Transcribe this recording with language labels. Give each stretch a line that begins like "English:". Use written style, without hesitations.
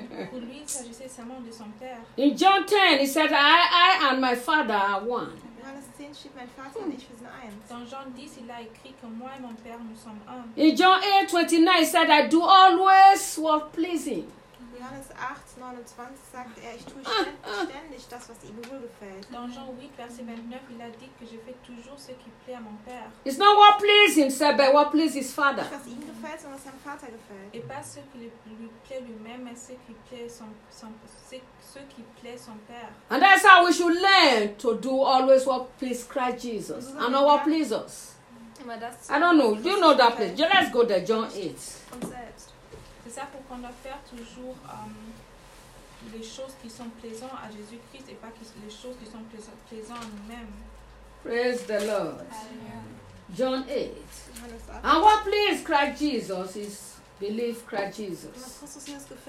French: Pour lui, il s'agissait seulement de son Père.
English: In John 10, he said, I and my Father are one. In John 8:29, he said, I do always what pleases him.
German: Johannes 8, 29 sagt er, ich tue ständig das, was ihm wohlgefällt.
French: Dans Jean 8, verset 29, il a dit que je fais toujours ce qui plaît à mon père.
English: It's not what pleases himself, but what pleases his father.
German: Nicht, was ihm gefällt, sondern was seinem Vater gefällt.
French: Et pas ce qui lui plaît lui-même, mais ce qui plaît son père.
English: And that's how we should learn to do always what pleases Christ Jesus, and not what pleases us. I don't know. Do you know that place? Let's go there, John 8.
French: C'est ça pour qu'on doit faire toujours les choses qui sont plaisantes à Jésus-Christ et pas les choses qui sont plaisantes à nous-mêmes.
English: Praise the Lord. Amen. John 8. And what pleases Christ Jesus is believe Christ Jesus.